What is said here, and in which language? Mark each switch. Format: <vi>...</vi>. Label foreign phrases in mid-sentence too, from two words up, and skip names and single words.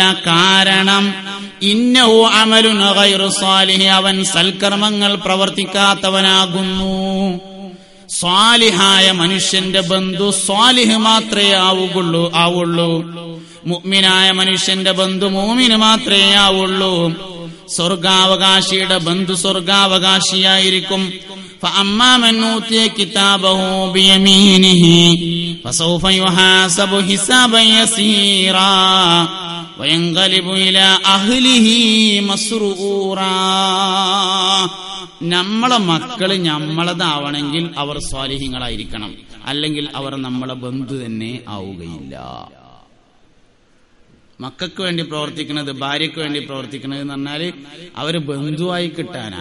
<ml>കാരണം</ml> <ar>إنه عمل غير صالح,</ar> <ml>അവൻ സൽക്കർമ്മങ്ങൾ പ്രവർത്തിക്കാത്തവനാകുന്നു. സ്വാലിഹായ മനുഷ്യന്റെ ബന്ധു സ്വാലിഹ് മാത്രമേ ആവുള്ളൂ. മുഅ്മിനായ മനുഷ്യന്റെ ബന്ധു മുഅ്മിന് മാത്രമേ ആവുള്ളൂ. സ്വർഗാവകാശിയുടെ ബന്ധു സ്വർഗാവകാശിയായിരിക്കും.</ml> <ar>فأما من أوتي كتابه بيمينه فسوف يحاسب حسابا يسيرا وينقلب إلى أهله مسرورا.</ar> <ml>നമ്മളെ മക്കള് നമ്മളതാവണമെങ്കിൽ അവർ സ്വാലിഹീങ്ങളായിരിക്കണം, അല്ലെങ്കിൽ അവർ നമ്മളെ ബന്ധു തന്നെ ആവുകയില്ല. മക്കൾക്ക് വേണ്ടി പ്രവർത്തിക്കുന്നത്, ഭാര്യയ്ക്ക് വേണ്ടി പ്രവർത്തിക്കുന്നത് എന്ന് പറഞ്ഞാല് അവര് ബന്ധുവായി കിട്ടാനാ.</ml>